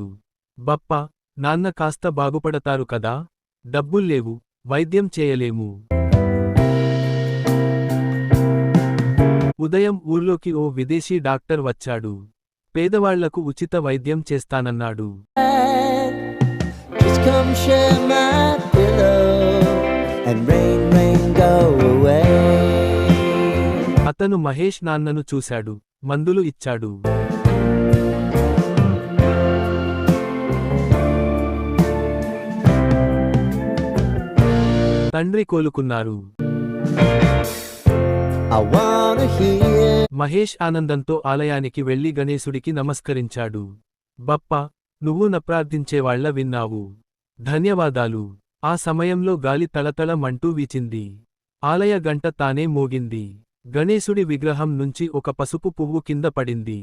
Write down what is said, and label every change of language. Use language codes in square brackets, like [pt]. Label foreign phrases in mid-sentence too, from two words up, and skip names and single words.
[te] బప్పా, నాన్న కాస్త బాగుపడతారు కదా? డబ్బుల్లేవు, వైద్యం చేయలేము. ఉదయం ఊర్లోకి ఓ విదేశీ డాక్టర్ వచ్చాడు. పేదవాళ్లకు ఉచిత వైద్యం చేస్తానన్నాడు. [en] Just come share my pillow and rain, rain, go away. [te] అతను మహేష్ నాన్నను చూశాడు, మందులు ఇచ్చాడు. తండ్రి కోలుకున్నారు. [en] I wanna hear. [te] మహేష్ ఆనందంతో ఆలయానికి వెళ్లి గణేశుడికి నమస్కరించాడు. బప్పా, నువ్వు ప్రార్థించేవాళ్ల విన్నావు. ధన్యవాదాలు. ఆ సమయంలో గాలి తళతళ మంటూ వీచింది. ఆలయ గంట తానే మోగింది. గణేశుడి విగ్రహం నుంచి ఒక పసుపు పువ్వు కింద పడింది.